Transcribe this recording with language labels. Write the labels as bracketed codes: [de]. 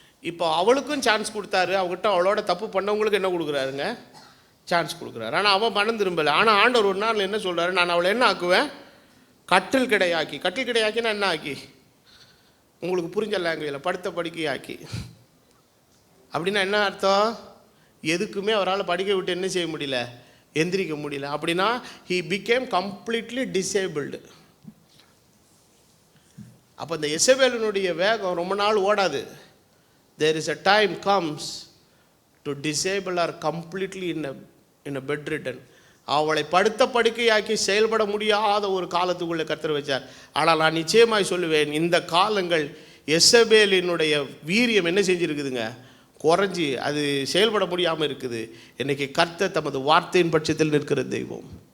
[ta] இப்போ அவளுக்கும் சான்ஸ் கொடுத்தாரு. அவகிட்ட அவளோட தப்பு பண்ணவங்களுக்கு என்ன கொடுக்குறாருங்க, சான்ஸ் கொடுக்குறாரு. ஆனால் அவன் மனம் திரும்பலை. ஆனால் ஆண்டவர் ஒரு நாள் என்ன சொல்கிறாரு, நான் அவளை என்ன ஆக்குவேன், கட்டில் கிடையாக்கி. கட்டில் கிடையாக்கினா என்ன ஆக்கி, உங்களுக்கு புரிஞ்ச லாங்குவேஜில் படுத்த படிக்கையாக்கி. அப்படின்னா என்ன அர்த்தம், எதுக்குமே அவரால் படிக்க விட்டு என்ன செய்ய முடியல, எந்திரிக்க முடியல. அப்படின்னா [en] he became completely disabled. [ta] அப்போ இந்த யெசபேலினுடைய வேகம் ரொம்ப நாள் ஓடாது. [en] There is a time comes to disable her completely in a bedridden. [ta] அவளை படுத்த படுக்கையாக்கி செயல்பட முடியாத ஒரு காலத்துக்குள்ளே கர்த்தர் வச்சார். ஆனால் நான் நிச்சயமாய் சொல்லுவேன், இந்த காலங்கள் யெசபேலினுடைய வீரியம் என்ன செஞ்சுருக்குதுங்க, குறைஞ்சி அது செயல்பட முடியாமல் இருக்குது. இன்றைக்கி கர்த்தர் தமது வார்த்தையின் பட்சத்தில் நிற்கிற தெய்வம்.